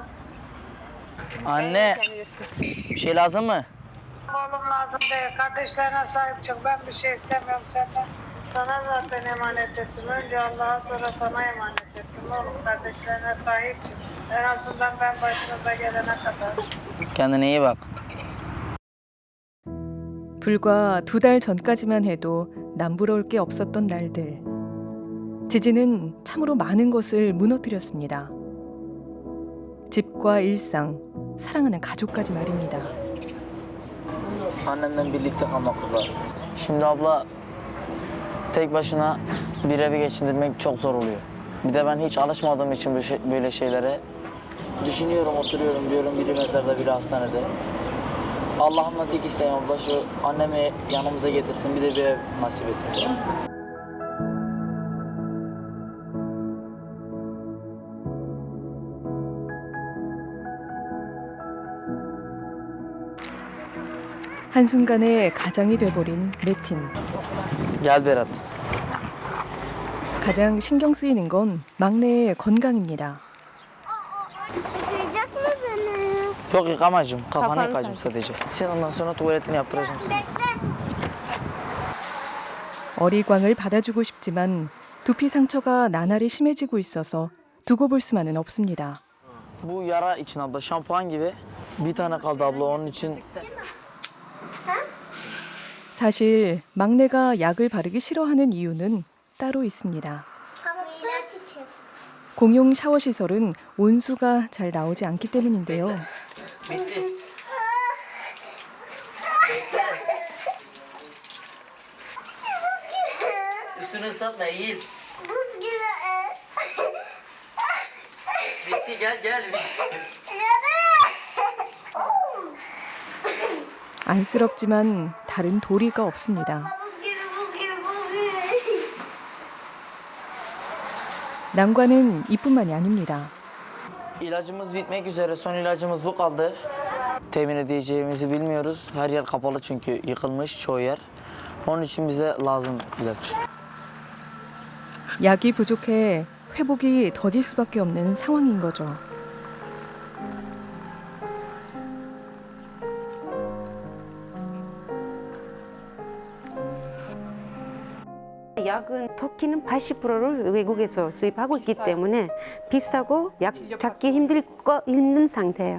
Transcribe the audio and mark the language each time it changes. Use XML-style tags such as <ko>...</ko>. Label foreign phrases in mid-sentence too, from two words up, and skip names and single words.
<tr>Anne, bir şey lazım mı? Oğlum lazım değil. Kardeşlerine sahip çık. Ben bir şey istemiyorum senden. Sana zaten emanet ettim. Önce Allah'a sonra sana emanet ettim. Oğlum kardeşlerine sahip çık. En azından ben başınıza gelene kadar. Kendine iyi bak.</tr> <ko>불과 2달 전까지만 해도 남부러울 게 없었던 날들. 지진은 참으로 많은 것을 무너뜨렸습니다. 집과 일상, 사랑하는 가족까지 말입니다.</ko> <tr>Annemle birlikte kalmakla. Şimdi abla tek başına bir evi geçindirmek çok zor oluyor. Bir de ben hiç alışmadığım için böyle şeylere düşünüyorum, oturuyorum diyorum biri mezarda biri hastanede. Allah'ımla tek isteğim abla şu annemi yanımıza getirsin bir de bir ev nasip etsin.</tr> <ko>한순간에 가장이 돼버린 메틴.</ko> <tr>Gel Berat.</tr> <ko>가장 신경 쓰이는 건 막내의 건강입니다.</ko> <tr>Yıkayacak mı beni? Yok yıkamacığım. Kafanı Kafanı yıkacağım sadece. Sen ondan sonra tuvaletini yaptıracağım sana.</tr> <ko>어리광을 받아주고 싶지만 두피 상처가 나날이 심해지고 있어서 두고 볼 수만은 없습니다.</ko> <tr>Bu yara için abla şampuan gibi bir tane kaldı abla onun için.</tr> <ko>사실 막내가 약을 바르기 싫어하는 이유는 따로 있습니다.</ko> <tr>ilaç için.</tr> <ko>공용 샤워 시설은 온수가 잘 나오지 않기 때문인데요.</ko> <tr>Üstünü ıslatma eğil. Buz gibi. Bitti gel.</tr> <ko>안쓰럽지만 다른 도리가 없습니다.</ko> <tr>Buz gibi, buz gibi, buz gibi.</tr> <ko>난관은 이뿐만이 아닙니다.</ko> <tr>İlacımız bitmek üzere. Son ilacımız bu kaldı. Temin edeceğimizi bilmiyoruz. Her yer kapalı çünkü yıkılmış çoğu yer. Onun için bize lazım ilaç.</tr> <ko>약이 부족해 회복이 더딜 수밖에 없는 상황인 거죠. 약은 터키는 80%를 외국에서 수입하고 있기 때문에 비싸고 약 찾기 힘든 상태예요.</ko>